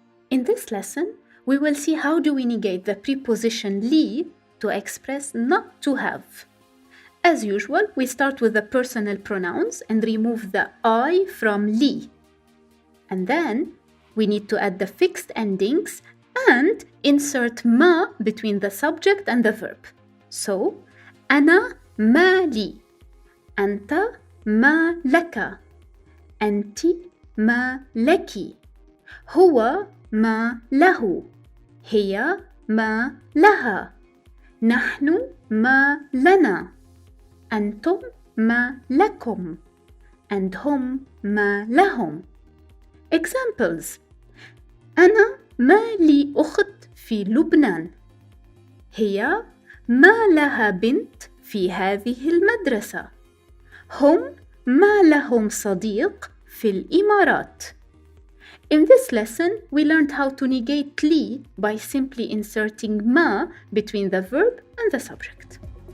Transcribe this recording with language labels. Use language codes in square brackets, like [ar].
[en] In this lesson, we will see how do we negate the preposition لي to express not to have. As usual, we start with the personal pronouns and remove the I from لي. And then we need to add the fixed endings and insert ما between the subject and the verb. So, [ar] أنا ما لي, أنت ما لك, أنت ما لك, هو ما له, هي ما لها, نحن ما لنا, أنتم ما لكم, and هم ما لهم. [en] Examples: [ar] أنا ما لي أخت في لبنان. هي ما لها بنت في هذه المدرسة. هم ما لهم صديق في الإمارات. [en] In this lesson, we learned how to negate لي by simply inserting ما between the verb and the subject.